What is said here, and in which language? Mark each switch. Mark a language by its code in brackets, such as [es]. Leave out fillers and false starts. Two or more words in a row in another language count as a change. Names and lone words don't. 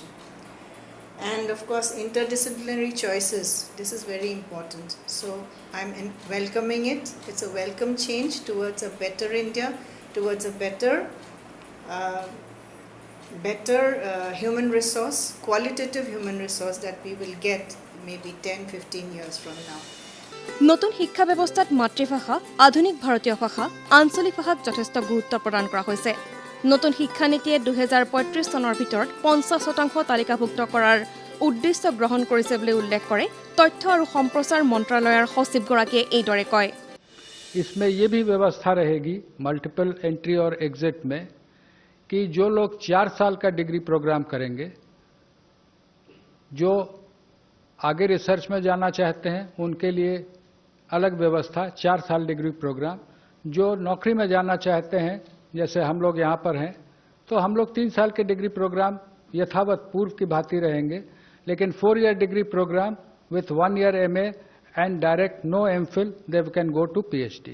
[en] And of course, interdisciplinary choices, this is very important. So I'm welcoming it. It's a welcome change towards a better India, towards a better human resource, qualitative human resource that we will get maybe 10-15 years from now. [as] নতুন শিক্ষা ব্যৱস্থাত মাতৃভাষা, আধুনিক ভাৰতীয় ভাষা, আঞ্চলিক ভাষাক যথেষ্ট গুৰুত্ব প্ৰদান কৰা হৈছে। নতুন শিক্ষা নীতিয়ে 2035 চনৰ ভিতৰত 50% তালিকাভুক্ত কৰাৰ উদ্দেশ্য গ্ৰহণ কৰিছে বুলি উল্লেখ কৰে তথ্য আৰু সম্প্ৰচাৰ মন্ত্ৰালয়ৰ সচিবগৰাকীয়ে এইদৰে কয়। [hi] इसमें ये भी व्यवस्था रहेगी [en] multiple entry [hi] और एग्जिट में कि जो लोग 4 साल का [en] degree program [hi] करेंगे, जो आगे रिसर्च में जाना चाहते हैं उनके लिए अलग व्यवस्था 4 साल [en] degree program, [hi] जो नौकरी में जाना चाहते हैं जैसे हम लोग यहाँ पर हैं तो हम लोग 3 साल के [en] degree program [hi] यथावत पूर्व की भांति रहेंगे, लेकिन [en] 4 year degree program with 1 year MA and direct no MPhil they can go to PhD.